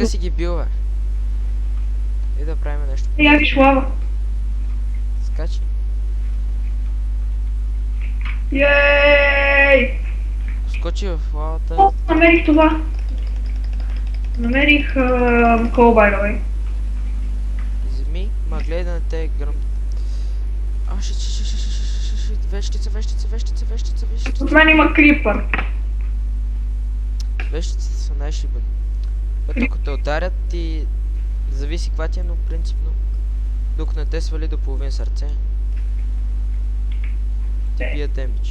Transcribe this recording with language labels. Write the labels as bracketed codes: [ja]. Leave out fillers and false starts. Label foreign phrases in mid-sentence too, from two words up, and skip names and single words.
[bg] какво. си ги бил, бе. И да правим нещо. Я виж лава. Скачи. Йей! Скочи в лавата. О, намерих това. Намерих [en] coal, by the way. [bg] Вземи, ма гледай да не те гръм. Вещица. От мен има крипър. Вещиците са най-шибани. Ако те ударят, ти зависи каква ти е, но принципно, докато не те свали до половин сърце, ти бие демидж.